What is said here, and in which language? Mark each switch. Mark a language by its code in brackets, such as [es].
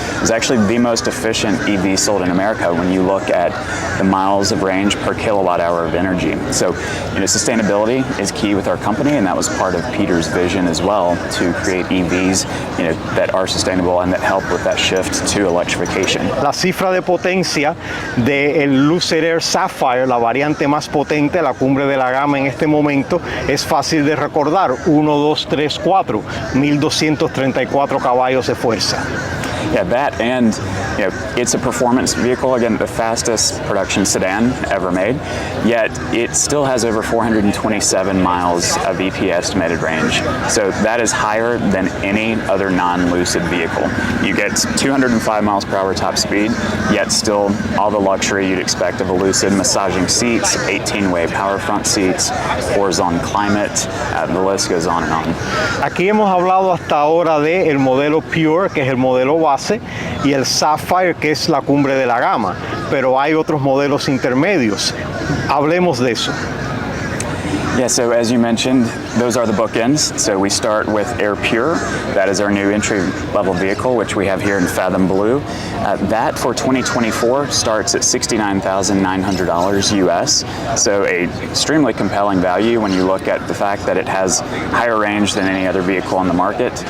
[en] It's actually the most efficient EV sold in America when you look at the miles of range per kilowatt hour of energy. So, sustainability is key with our company, and that was part of Peter's vision as well, to create EVs, that are sustainable and that help with that shift to electrification. [es] La cifra de potencia del Lucid Air Saphire, la variante más potente, la cumbre de la gama en este momento, es fácil de recordar: 1, 2, 3, 4, 1234 caballos de fuerza. [en] Yeah, that, and it's a performance vehicle, again, the fastest production sedan ever made, yet it still has over 427 miles of EPA estimated range. So that is higher than any other non-Lucid vehicle. You get 205 miles per hour top speed, yet still all the luxury you'd expect of a Lucid: massaging seats, 18-way power front seats, horizontal climate, the list goes on and on. [es] Aquí hemos hablado hasta ahora de el modelo Pure, que es el modelo base, y el Saphire, que es la cumbre de la gama, pero hay otros modelos intermedios. Hablemos de eso. [en] Yeah, so as you mentioned, those are the bookends. So we start with Air Pure. That is our new entry-level vehicle, which we have here in Fathom Blue. That for 2024 starts at $69,900 US. So a extremely compelling value when you look at the fact that it has higher range than any other vehicle on the market.